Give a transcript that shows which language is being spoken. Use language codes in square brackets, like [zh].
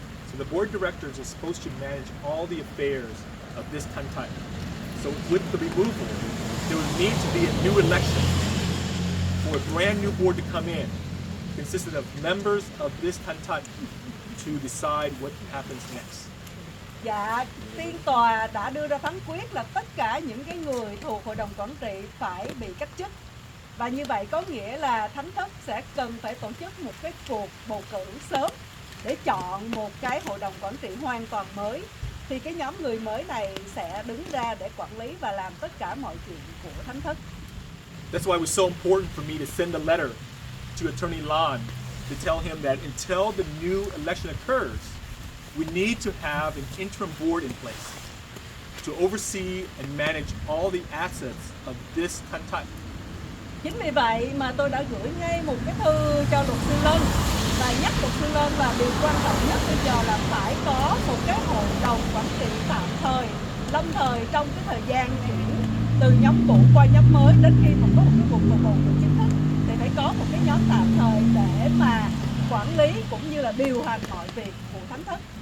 [en] So the board directors are supposed to manage all the affairs of this Tantai. So with the removal, there would need to be a new election for a brand new board to come in, consisted of members of this Tantai to decide what happens next. [vi] Dạ, phiên tòa đã đưa ra phán quyết là tất cả những cái người thuộc hội đồng quản trị phải bị cách chức. Và như vậy có nghĩa là thánh thất sẽ cần phải tổ chức một cái cuộc bầu cử sớm để chọn một cái hội đồng quản trị hoàn toàn mới. Thì cái nhóm người mới này sẽ đứng ra để quản lý và làm tất cả mọi chuyện của thánh thất. [en] That's why it was so important for me to send a letter to Attorney Lan to tell him that until the new election occurs, we need to have an interim board in place to oversee and manage all the assets of this Tantai. [vi] Chính vì vậy mà tôi đã gửi ngay một cái thư cho luật sư Lân và nhắc luật sư Lân là điều quan trọng nhất bây giờ là phải có một cái hội đồng quản trị tạm thời, lâm thời trong cái thời gian chuyển từ nhóm cũ qua nhóm mới đến khi mà có một cái cuộc bầu cử chính thức thì phải có một cái nhóm tạm thời để mà quản lý cũng như là điều hành mọi việc của thánh thất.